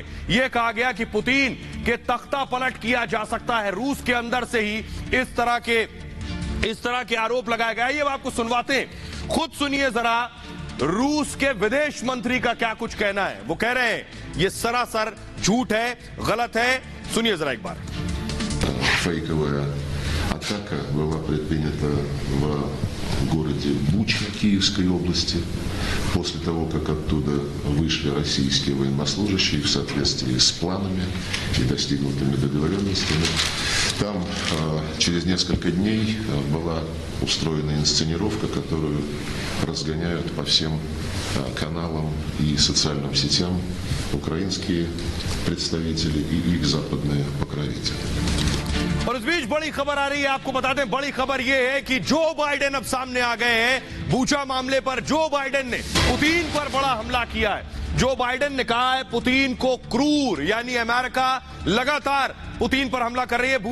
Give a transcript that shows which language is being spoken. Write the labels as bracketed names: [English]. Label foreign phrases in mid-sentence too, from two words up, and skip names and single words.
[Hindi] यह कहा गया कि पुतिन के तख्ता पलट किया जा सकता है। रूस के अंदर से ही इस तरह के आरोप लगाए गए। ये आपको सुनवाते हैं, खुद सुनिए जरा रूस के विदेश मंत्री का क्या कुछ कहना है। वो कह रहे हैं ये सरासर झूठ है, गलत है। सुनिए जरा एक बार। [Russian] Атака была предпринята в городе Буча Киевской области после того, как оттуда вышли российские военнослужащие в соответствии с планами и достигнутыми договоренностями. Там через несколько дней была устроена инсценировка, которую разгоняют по всем каналам и социальным сетям украинские представители и их западные покровители. [Hindi] और इस बीच बड़ी खबर आ रही है। आपको बता दें बड़ी खबर यह है कि जो बाइडेन अब सामने आ गए हैं। बूचा मामले पर जो बाइडेन ने पुतिन पर बड़ा हमला किया है। जो बाइडेन ने कहा है पुतिन को क्रूर, यानी अमेरिका लगातार पुतिन पर हमला कर रही है।